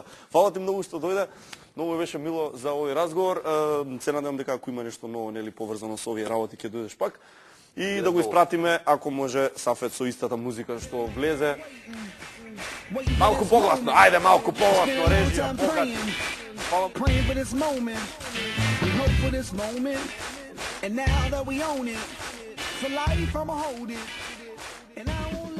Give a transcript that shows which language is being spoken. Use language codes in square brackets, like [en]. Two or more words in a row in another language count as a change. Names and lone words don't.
[mk] Фала ти многу што дојде. Многу беше мило за овој разговор. Се надевам дека ако има нешто ново нели поврзано со овие работи ќе дојдеш пак. И да го испратиме, ако може, Сафет со истата музика што влезе. Малку погласно, ајде малку погласно, режија, покат. [en] Praying for this moment, we hope for this moment, and now that we own it, for life I'ma hold it, and now